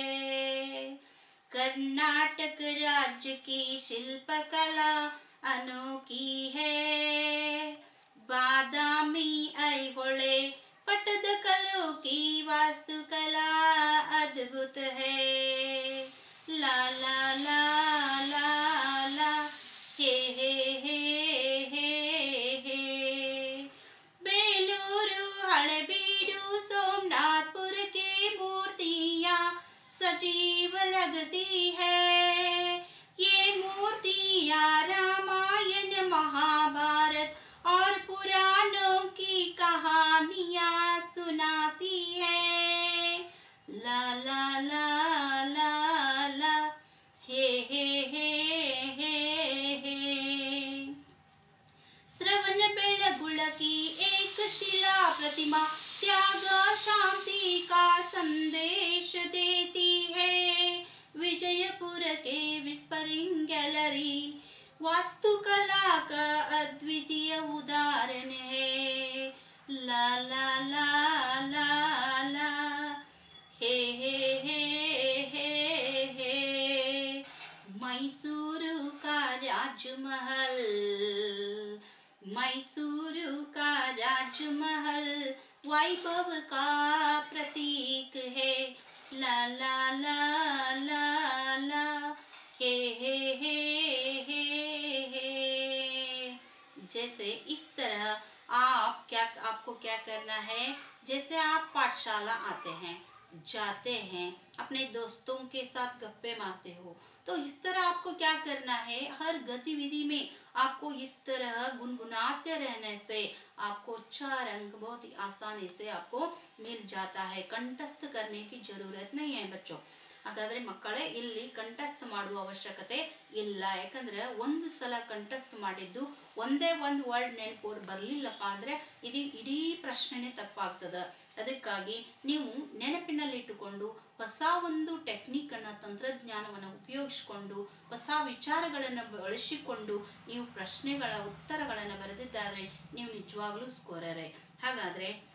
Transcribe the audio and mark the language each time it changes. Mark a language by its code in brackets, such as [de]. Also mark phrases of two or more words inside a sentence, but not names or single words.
[hi] कर्नाटक राज्य की शिल्पकला अनोखी है, बादामी ऐहोळे पटदकलों की वास्तुकला अद्भुत है। ला ला ला ला ला हे हे हे हे हे। बेलूरू हळेबीडू सोमनाथपुर की मूर्तियाँ सजीव लगती है। ये मूर्तियाँ रामायण महाभारत और पुराणों की कहानियाँ सुनाती है। ला ला ला ला ला हे हे हे हे हे। श्रवणबेळगुळ की एक शिला प्रतिमा त्याग शांति का संदेश देती है। विजयपुर के विस्परिंग गैलरी वास्तुकला का अद्वितीय उदाहरण है। ला ला ला ला ला हे हे हे हे हे। मैसूरू का राजमहल, मैसूरू का राजमहल वैभव का प्रतीक है। ला ला ला ला ला हे हे हे हे हे। जैसे इस तरह आपको क्या करना है, जैसे आप पाठशाला आते हैं, जाते हैं, अपने दोस्तों के साथ गप्पे मारते हो, तो इस तरह आपको क्या करना है, हर गतिविधि में आपको इस तरह गुनगुनाते रहने से आपको 4 अंक बहुत ही आसानी से आपको मिल जाता है। कंठस्थ करने की जरूरत नहीं है बच्चों। [kn] ಹಾಗಾದ್ರೆ ಮಕ್ಕಳೇ ಇಲ್ಲಿ ಕಂಠಸ್ಥ ಮಾಡುವ ಅವಶ್ಯಕತೆ ಇಲ್ಲ, ಯಾಕಂದ್ರೆ ಒಂದು ಸಲ ಕಂಠಸ್ಥ ಮಾಡಿದ್ದು ಒಂದೇ ಒಂದು ವರ್ಡ್ ನೆನಪು ಬರಲಿಲ್ಲಪ್ಪ ಅಂದ್ರೆ ಇದು ಇಡೀ ಪ್ರಶ್ನೆನೇ ತಪ್ಪಾಗ್ತದೆ। ಅದಕ್ಕಾಗಿ ನೀವು ನೆನಪಿನಲ್ಲಿಟ್ಟುಕೊಂಡು ಹೊಸ ಒಂದು ಟೆಕ್ನಿಕ್ ಅನ್ನ, ತಂತ್ರಜ್ಞಾನವನ್ನು ಉಪಯೋಗಿಸಿಕೊಂಡು ಹೊಸ ವಿಚಾರಗಳನ್ನು ಬಳಸಿಕೊಂಡು ನೀವು ಪ್ರಶ್ನೆಗಳ ಉತ್ತರಗಳನ್ನು ಬರೆದಿದ್ದಾದ್ರೆ ನೀವು ನಿಜವಾಗ್ಲೂ ಸ್ಕೋರರೇ।